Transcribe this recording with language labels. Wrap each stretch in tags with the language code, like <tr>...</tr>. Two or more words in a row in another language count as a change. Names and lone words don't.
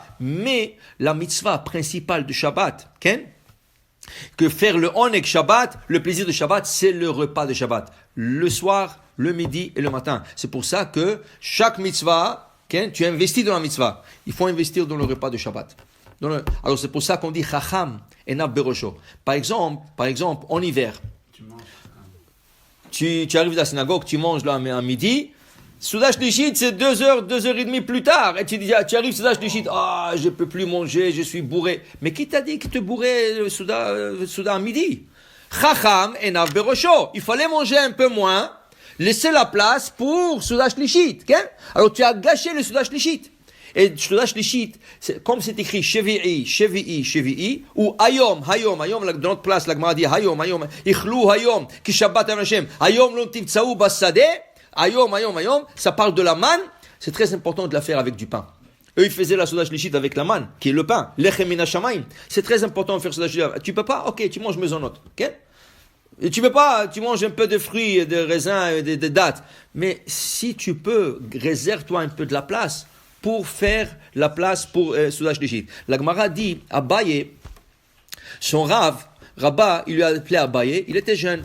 <fr>Mais la mitzvah principale de Shabbat, Ken, que faire le</fr> <he>עונג שבת,</he> <fr>le plaisir de Shabbat, c'est le repas de Shabbat. Le soir, le midi et le matin. C'est pour ça que chaque mitzvah, tu investis dans la mitzvah. Il faut investir dans le repas de Shabbat. Alors c'est pour ça qu'on dit</fr> <he>חכם עיניו בראשו.</he> <fr>Par exemple, en hiver, tu arrives à la synagogue, tu manges là à midi.</fr> <he>סעודה שלישית,</he> <fr>c'est 2h30 plus tard. Et tu arrives</fr> <he>סעודה שלישית,</he> <fr>je peux plus manger, je suis bourré. Mais qui t'a dit que tu bourré le Souda à midi?</fr> <he>חכם עיניו בראשו.</he> <fr>Il fallait manger un peu moins, laisser la place pour</fr> <he>סעודה שלישית.</he> <fr>Okay? Alors tu as gâché le</fr> <he>סעודה שלישית.</he> <fr>Et</fr> <he>סעודה שלישית,</he> <fr>comme c'est écrit</fr> <he>שביעי, שביעי, שביעי,</he> <fr>ou</fr> <he>היום, היום, היום,</he> <fr>dans notre place, la Gemara dit</fr> <he>היום, היום, אכלהו היום, כי שבת השם, היום לא תמצאהו בשדה, היום, היום, היום,</he> <fr>ça parle de la manne, c'est très important de la faire avec du pain. Eux, ils faisaient la</fr> <he>סעודה שלישית</he> <fr>avec la manne, qui est le pain,</fr> <he>לחם מן השמים.</he> <fr>C'est très important de faire</fr> <he>סעודה שלישית.</he> <fr>Tu peux pas? Ok, tu manges maisonnot, ok? Et tu peux pas, tu manges un peu de fruits, de raisins, de dattes. Mais si tu peux, réserve-toi un peu de la place pour faire la place pour</fr> <he>סעודה שלישית.</he> <fr>La Gemara dit, Abaye, son Rabba, il lui a appelé Abaye, il était jeune.</fr>